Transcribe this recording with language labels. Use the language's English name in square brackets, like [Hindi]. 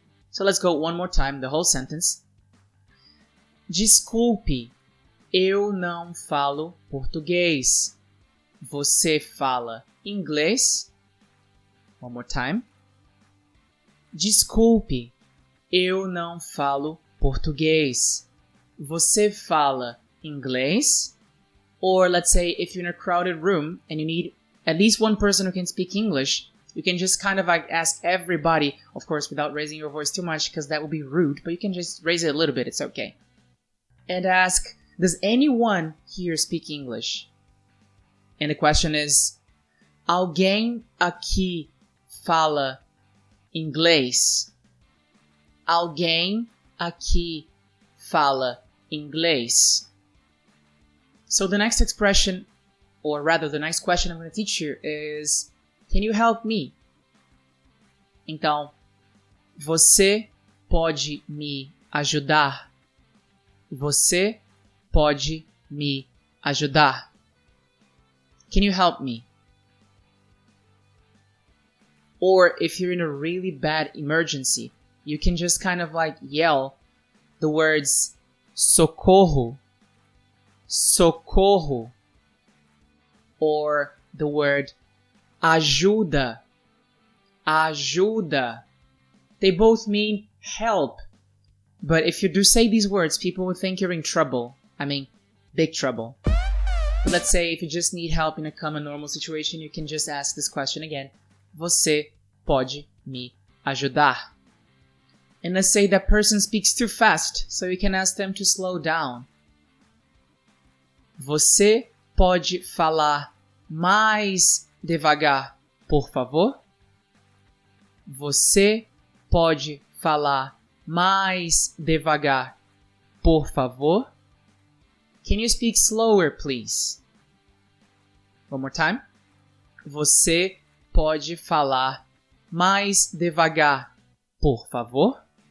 [English] So let's go one more time, the whole sentence. [Portuguese] Desculpe, eu não falo português. Você fala inglês? [English] One more time. [Portuguese] Desculpe, eu não falo português. Você fala inglês? [English] Or let's say if you're in a crowded room and you need at least one person who can speak English, you can just kind of like ask everybody, of course without raising your voice too much because that would be rude, but you can just raise it a little bit, it's okay. And ask, does anyone here speak English? And the question is, [Portuguese] alguém aqui fala inglês? Alguém aqui fala inglês? [English] So the next expression, or rather the next question I'm going to teach you is, can you help me? [Portuguese] Então, você pode me ajudar? Você pode me ajudar? [English] Can you help me? Or if you're in a really bad emergency, you can just kind of like yell the words [Portuguese] socorro, socorro, [English] or the word [Portuguese] ajuda, ajuda. [English] They both mean help, but if you do say these words, people will think you're in trouble. I mean, big trouble. Let's say if you just need help in a common normal situation, you can just ask this question again. [Portuguese] Você pode me ajudar? [English] And let's say that person speaks too fast, so you can ask them to slow down. [Portuguese] Você pode falar mais devagar, por favor? Você pode falar mais devagar, por favor? [English] Can you speak slower, please? One more time. [Portuguese] Você pode falar mais devagar, por favor?